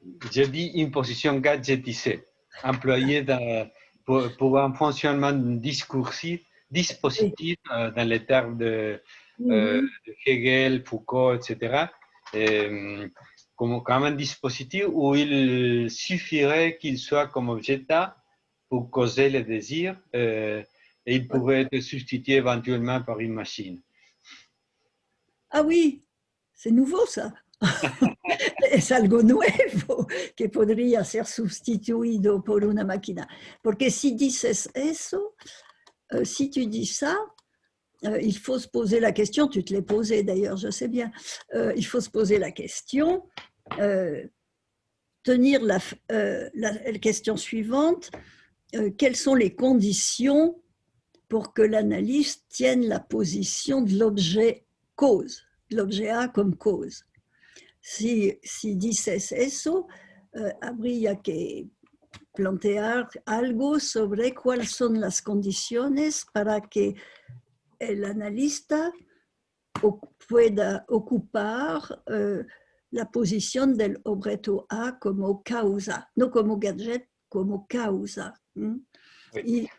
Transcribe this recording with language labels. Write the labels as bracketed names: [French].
[French] Je dis une position gadgetisée, employée pour un fonctionnement discursif, dispositif, dans les termes de Hegel, Foucault, etc. Comme un dispositif où il suffirait qu'il soit comme objet A pour causer le désir, et il pouvait être substitué éventuellement par une machine. Ah oui, c'est nouveau ça. [Spanish] Es algo nuevo que podría ser sustituido por una máquina. Porque si dices eso, [French] si tu dis ça, il faut se poser la question, tu te l'es posée d'ailleurs, je sais bien, il faut se poser la question, tenir la question suivante, quelles sont les conditions pour que l'analyste tienne la position de l'objet cause, de l'objet A comme cause. [Spanish] Si dices eso, habría que plantear algo sobre cuáles son las condiciones para que el analista pueda ocupar la posición del objeto A como causa, no como gadget, como causa. Sí.